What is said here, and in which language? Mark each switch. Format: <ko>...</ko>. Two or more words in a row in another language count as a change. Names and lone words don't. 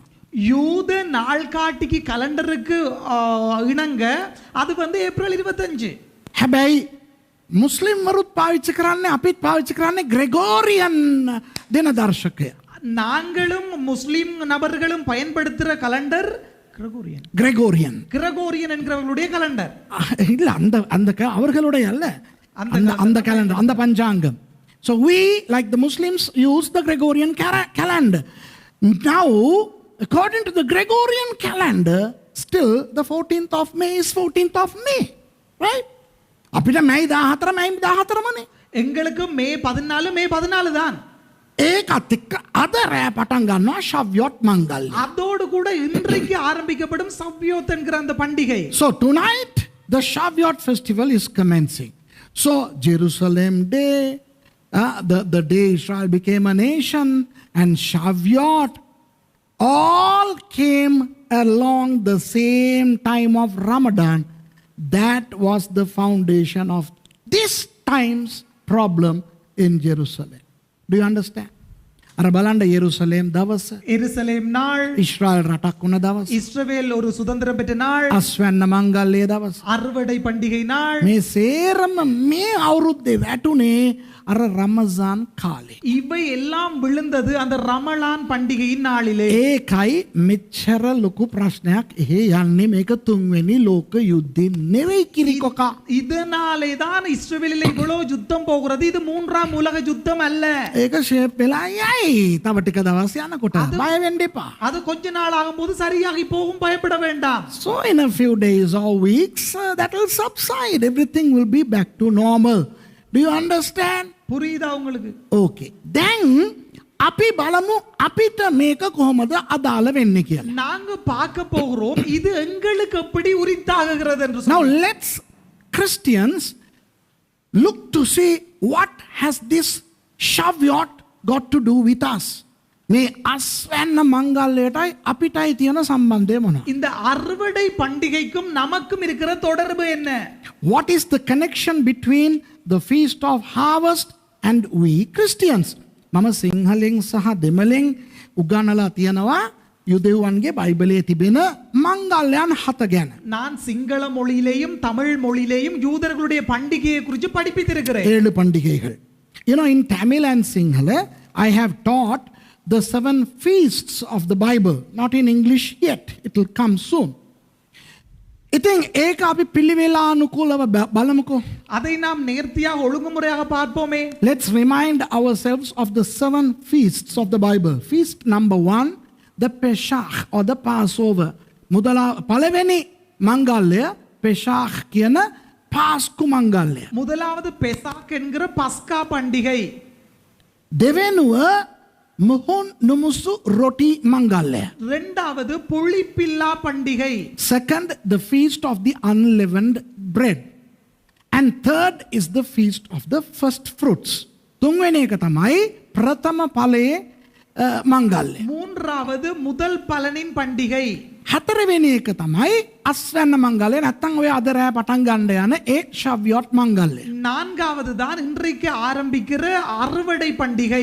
<ta>யூத நாள்காட்டிக்கு கலண்டருக்கு இணங்க அது வந்து ஏப்ரல் 25.</ta> <si>හැබැයි මුස්ලිම් වරුත් පාවිච්චි කරන්නේ අපිත් පාවිච්චි කරන්නේ ග්‍රෙගෝරියන් දිනදර්ශකය.</si> <ta>நாங்களும் முஸ்லிம் நபர்களும் பயன்படுத்துகிற கலண்டர் Gregorian. கிரகோரியன் என்கிறவர்களுடைய கலண்டர். இல்ல அந்த அவர்களுடைய அல்ல, அந்த calendar, அந்த பஞ்சாங்கம்.</ta> <en>So we, like the Muslims, use the Gregorian calendar. Now, according to the Gregorian calendar, still the 14th of May is 14th of May, right?</en> <si>අපිට May 14මනේ.</si> <ta>எங்களுக்கு மே 14 தான்.</ta> <si>ඒකත් එක්ක අද රෑ පටන් ගන්නවා ශව්‍යොත් මංගල්‍ය.</si> <ta>அதோடு கூட இன்றைக்கு ஆரம்பிக்கப்படும் சவ்யோத் என்கிற அந்த பண்டிகை.</ta> <en>So tonight the Shavuot festival is commencing. So Jerusalem day, the day Israel became a nation, and Shavuot all came along the same time of Ramadan. That was the foundation of this time's problem in Jerusalem. Do you understand?</en> <si>අර බලන්න යෙරුසලම් දවස,</si> <ta>எருசலேம் நாள்,</ta> <si>ඉස්රායල් රටක් වුණ දවස,</si> <ta>இஸ்ரவேல் ஒரு சுதந்திரம் பெற்ற நாள்,</ta> <si>අස්වැන්න මංගල්‍යයේ දවස,</si> <ta>அறுவடை பண்டிகை நாள்.</ta> <si>මේ සේරම මේ අවුරුද්දේ වැටුනේ අර රමසාන් කාලේ.</si> <ta>இவை எல்லாம் விழுந்தது அந்த ரமலான் பண்டிகையின் நாளிலே.</ta> <si>ඒකයි මෙච්චර ලොකු ප්‍රශ්නයක් එහෙ යන්නේ මේක තුන්වෙනි ලෝක යුද්ධින් නෙවෙයි කිරිකොකා.</si> <ta>இதனாலே தான் இஸ்ரவேலில் இவ்வளவு யுத்தம் போகிறது. இது மூன்றாம் உலக யுத்தம் அல்ல.</ta> <si>ඒක ෂේප් වෙලා යයි. තව ටික දවස් යනකොට බය වෙන්න එපා.</si> <ta>அது கொஞ்ச நாள் ஆகும்போது சரியாகி போகும், பயப்பட வேண்டாம்.</ta> <en>So in a few days or weeks that will subside. Everything will be back to normal. Do you understand?</en> <ta>புரியுதா உங்களுக்கு?</ta> <en>Okay. Then</en> <si>අපි බලමු අපිට මේක කොහොමද අදාළ වෙන්නේ කියලා.</si> <ta>நாங்க பார்க்க போகிறோம் இது எங்களுக்கு எப்படி உரித்தாகுகிறது என்று Now சொல்லி.</ta> <en>let's Christians look to see what has this Shavuot got to do with us.</en> <si>මේ අස්වැන්න මංගල්‍යයටයි අපිටයි තියෙන සම්බන්ධය මොනවද?</si> <ta>இந்த அறுவடை பண்டிகைக்கும் நமக்கும் இருக்கிற தொடர்பு என்ன?</ta> <en>What is the connection between the feast of harvest and we Christians?</en> <si>මම සිංහලෙන් සහ දෙමළෙන් උගන්වලා තියෙනවා යුදෙව්වන්ගේ බයිබලයේ තිබෙන මංගල්‍යයන් 7 ගැන.</si> <ta>நான் சிங்கள மொழியிலேயும் தமிழ் மொழியிலேயும் யூதர்களுடைய பண்டிகையை குறித்து படிப்பித்திருக்கிறேன். 7 பண்டிகைகள்.</ta> <en>You know, in Tamil and Sinhala, I have taught the 7 feasts of the Bible. Not in English yet. It will come soon.</en> <si>ඉතින් ඒක අපි පිළිවෙලානුකූලව බලමුකෝ.</si> <ta>அதை நாம் நேர்த்தியாக ஒழுங்குமுறையாக பார்ப்போமே.</ta> <en>Let's remind ourselves of the 7 feasts of the Bible. Feast number 1, the Pesach or the Passover.</en> <si>පළවෙනි මංගල්‍ය Pesach කියන පාස්කු මංගල්‍ය.</si> <ta>முதலாவது பெசாக் என்கிற பஸ்கா பண்டிகை.</ta> <si>දෙවෙනුව මුහුන් නුමුසු රොටි මංගල්‍ය.</si> <ta>இரண்டாவது புளிப்பில்லா பண்டிகை.</ta> <en>Second, the feast of the unleavened bread. And third is the feast of the first fruits.</en> <si>තුන්වෙනි එක තමයි ප්‍රථම ඵලයේ මංගල්‍ය.</si> <ta>மூன்றாவது முதல் பலனின் பண்டிகை.</ta> <si>හතරවෙනි එක තමයි අස්වැන්න මංගල්‍ය. නැත්තම් ඔය අද රෑ පටන් ගන්න යන ඒ ශව්‍යොත් මංගල්‍ය.</si> <ta>நான்காவது தான் இன்றைக்கு ஆரம்பிக்கிற அறுவடை பண்டிகை.</ta>